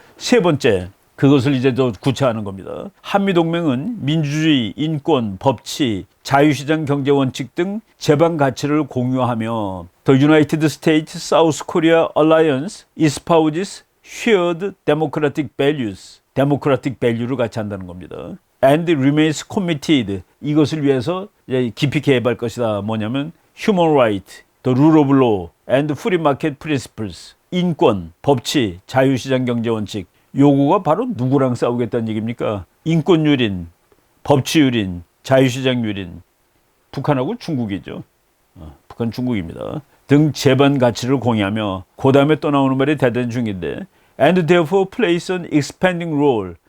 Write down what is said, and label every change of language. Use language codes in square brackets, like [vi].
[ko] 세 번째, 그것을 이제 더 구체화하는 겁니다. 한미동맹은 민주주의, 인권, 법치, 자유시장 경제 원칙 등 제반 가치를 공유하며 [en] The United States South Korea Alliance espouses shared democratic values. [ko] 데모크라틱 밸류를 같이 한다는 겁니다. [en] and remains committed. [ko] 이것을 위해서 깊이 개입할 것이다. 뭐냐면 [en] human right, the rule of law, and free market principles. [ko] 인권, 법치, 자유시장 경제 원칙. 요거가 바로 누구랑 싸우겠다는 얘기입니까? 인권유린, 법치유린, 자유시장유린. 북한하고 중국이죠. 북한 중국입니다. 등 제반 가치를 공유하며 그 다음에 또 나오는 말이 대단히 중요한데 [en] and therefore plays an expanding role.